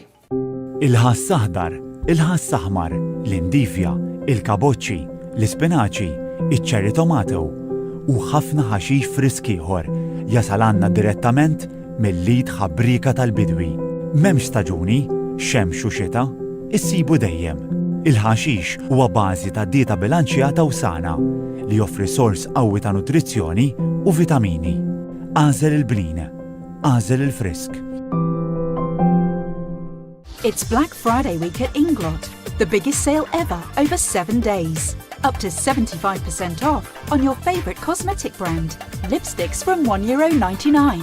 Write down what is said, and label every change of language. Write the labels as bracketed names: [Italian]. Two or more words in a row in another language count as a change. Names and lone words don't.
[Maltese] Il-ħass aħdar, il-ħass aħmar, l-indifja, il-kaboċċi, l-ispinaċi, iċ-ċerri tomato u ħafna ħaxix frisk ieħor jasal għandna direttament mill-lid ħabbrika tal-bidwi. M'hemmx staġuni, xemx u xita, issibu dejjem. Il-ħaxix huwa bażi ta' dieta bilanċjata u sana li joffri sors qawwi ta' nutrizzjoni u vitamini. Għażel il-blin, għażel il-frisk. [English] It's Black Friday week at Inglot. The biggest sale ever over 7 days. Up to 75% off on your favourite cosmetic brand. Lipsticks from €1.99.